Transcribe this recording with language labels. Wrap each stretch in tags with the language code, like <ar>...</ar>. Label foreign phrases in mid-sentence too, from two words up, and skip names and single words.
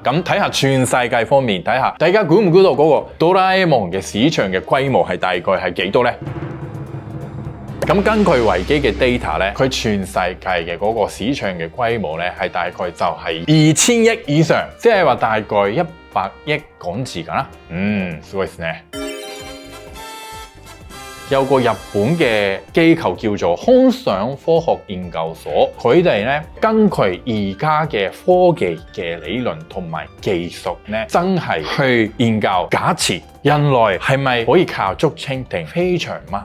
<yue>咁睇下全世界方面，睇下大家估唔估到嗰個哆啦 A 夢嘅市場嘅規模係大概係幾多呢？咁根據維基嘅 data 咧，佢全世界嘅嗰個市場嘅規模咧係大概就係2000億以上，即係話大概100億港紙㗎啦。</yue> <ja>すごいですね。</ja> <yue>有個日本嘅機構叫做空想科學研究所，佢哋咧根據而家嘅科技嘅理論同埋技術咧，真係去研究假設人類係咪可以靠竹蜻蜓飛翔嗎？</yue>